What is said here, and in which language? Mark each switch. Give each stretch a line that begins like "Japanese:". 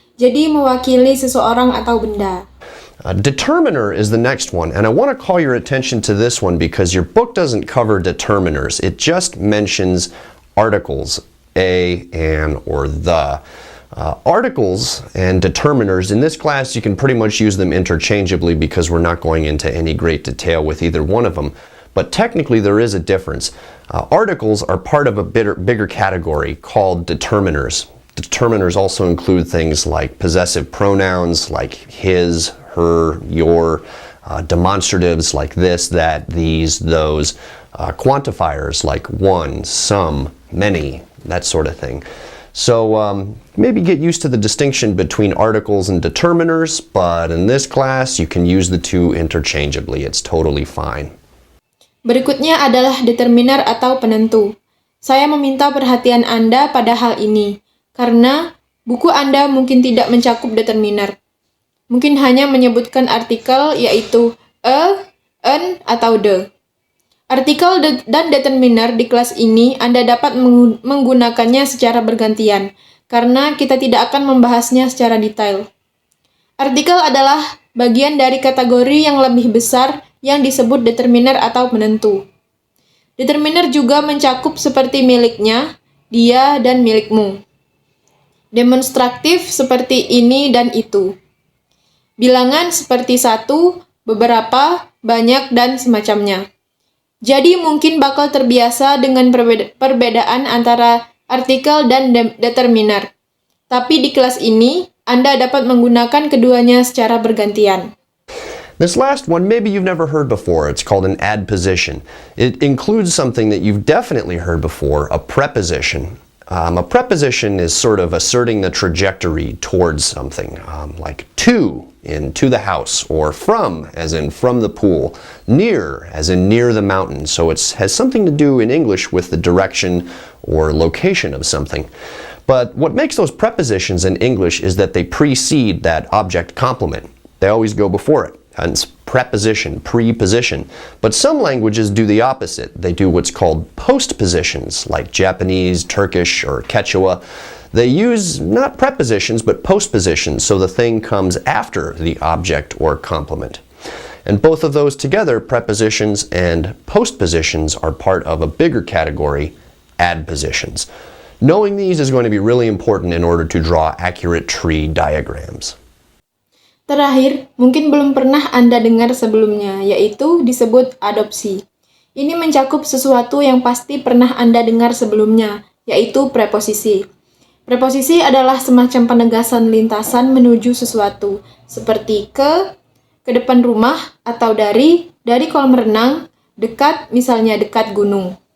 Indonesian: Jadi mewakili seseorang atau benda.
English: Determiner is the next one, and I want to call your attention to this one because your book doesn't cover determiners. It just mentions articles, a, an, or the. Articles and determiners, in this class you can pretty much use them interchangeably because we're not going into any great detail with either one of them. But technically there is a difference. Articles are part of a bigger category called determiners. Determiners also include things like possessive pronouns like his, her, your, demonstratives like this, that, these, those, quantifiers like one, some, many, that sort of thing. So maybe get used to the distinction between articles and determiners, but in this class you can use the two interchangeably. It's totally fine.
Indonesian: Berikutnya adalah determiner atau penentu. Saya meminta perhatian Anda pada hal ini, karena buku Anda mungkin tidak mencakup determiner. Mungkin hanya menyebutkan artikel yaitu a, an, atau the. Artikel dan determiner di kelas ini Anda dapat menggunakannya secara bergantian, karena kita tidak akan membahasnya secara detail. Artikel adalah bagian dari kategori yang lebih besar yang disebut determiner atau penentu. Determiner juga mencakup seperti miliknya, dia, dan milikmu. Demonstratif seperti ini dan itu. Bilangan seperti satu, beberapa, banyak, dan semacamnya. Jadi mungkin bakal terbiasa dengan perbedaan antara artikel dan determiner. Tapi di kelas ini, Anda dapat menggunakan keduanya secara bergantian.
English: This last one, maybe you've never heard before. It's called an adposition. It includes something that you've definitely heard before, a preposition. A preposition is sort of asserting the trajectory towards something, like to in to the house, or from as in from the pool, near as in near the mountain. So it has something to do in English with the direction or location of something. But what makes those prepositions in English is that they precede that object complement. They always go before it. Hence preposition, preposition. But some languages do the opposite. They do what's called postpositions, like Japanese, Turkish, or Quechua. They use not prepositions, but postpositions, so the thing comes after the object or complement. And both of those together, prepositions and postpositions, are part of a bigger category, adpositions. Knowing these is going to be really important in order to draw accurate tree diagrams.
Indonesian: Terakhir, mungkin belum pernah Anda dengar sebelumnya, yaitu disebut adopsi. Ini mencakup sesuatu yang pasti pernah Anda dengar sebelumnya, yaitu preposisi. Preposisi adalah semacam penegasan lintasan menuju sesuatu, seperti ke depan rumah, atau dari kolam renang, dekat, misalnya dekat gunung.